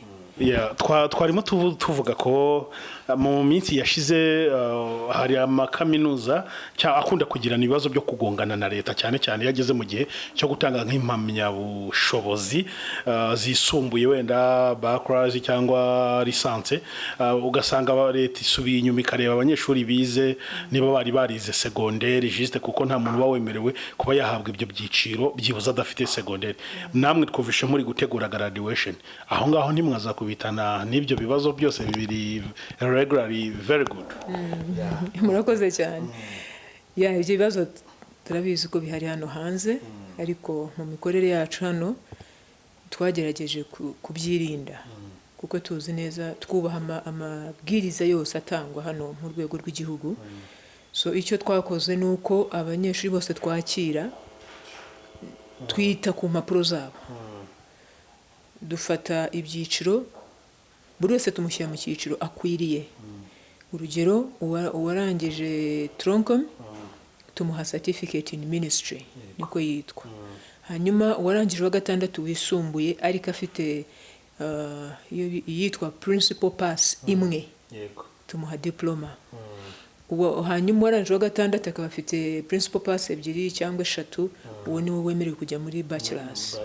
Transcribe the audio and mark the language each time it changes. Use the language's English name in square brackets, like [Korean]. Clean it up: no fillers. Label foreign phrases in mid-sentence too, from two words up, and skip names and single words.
[Kinyarwanda] Twarimo tuvuga ko mu minsi yashize hari amakaminuza akunda kugirana ibibazo byo kugongana na leta, cyane cyane yageze mu gihe cyo gutanga nk'impamyabushobozi zisumbuye, wenda bachelors cyangwa lisanse, ugasanga leta isubiye inyuma ikareba abanyeshuri bize niba bari barize [French] secondaire juste [Kinyarwanda] kuko nta muntu wawemerewe kuba yahabwa ibyo byiciro byibuze adafite secondaire. Namwe twumvishe muri gutegura graduation, aho ngaho ntimwaza bitana n'ibyo bibazo byose bibiri regularly. [English] Very good. [Kinyarwanda] Murakoze cyane. Ibyo bibazo turabizi ko bihari hano hanze, ariko mu mikorere yacu hano twagerageje kubyirinda kuko tuzi neza twubaha amabwiriza yose atangwa hano mu rwego rw'igihugu. So icyo twakoze ni uko abanyeshuri bose twakira twita ku mpapuro zabo, dufata ibyiciro, buri wese tumushyira mu cyiciro akwiriye urugero uwarangije Troncom tumuha [English] certificate in ministry [Kinyarwanda] niko yitwa. Hanyuma uwarangije wa gatandatu wisumbuye ariko afite yitwa [English] principal pass [Kinyarwanda] imwe tumuha diploma. Hanyuma uwarangije wa gatandatu akaba afite [English] principal pass [Kinyarwanda] ebyiri cyangwa eshatu, uwo niwe wemerewe kujya muri bachelors.